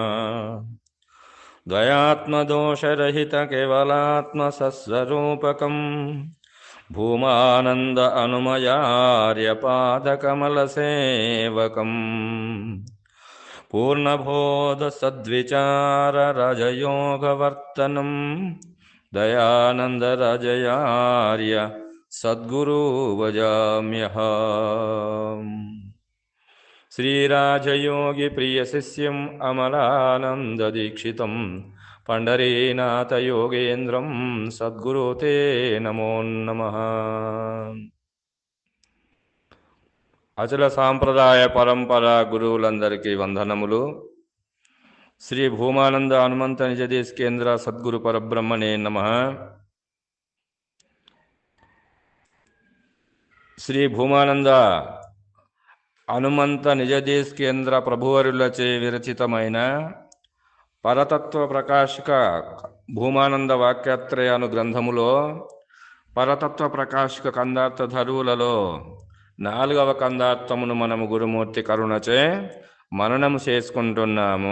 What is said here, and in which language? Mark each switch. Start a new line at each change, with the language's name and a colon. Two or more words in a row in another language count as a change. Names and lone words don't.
Sanskrit: द्वयात्मदोषरहित केवलात्मसस्वरूपकं भूमानन्द अनुमयार्यपादकमलसेवकम् पूर्णबोधसद्विचाररजयोगवर्तनं दयानन्दरजयार्य सद्गुरु भजाम्यहम्। श्रीराजयोगिप्रियशिष्यम् अमलानन्ददीक्षितं पंढरीनाथयोगेन्द्रं सद्गुरु ते नमो नमः।
Telugu: అచల సాంప్రదాయ పరంపర గురువులందరికీ వందనములు.
Sanskrit: శ్రీ భూమానంద హనుమంత నిజదేశ కేంద్ర సద్గురు పరబ్రహ్మణే నమః.
Telugu: శ్రీ భూమానంద హనుమంత నిజదేశ కేంద్ర ప్రభువరులచే విరచితమైన పరతత్వ ప్రకాశక భూమానంద వాక్యాత్రయ అను గ్రంథములో పరతత్వ ప్రకాశక కందార్థ ధరువులలో 4వ కందార్థమును మనము గురుమూర్తి కరుణచే మననము చేసుకుంటున్నాము.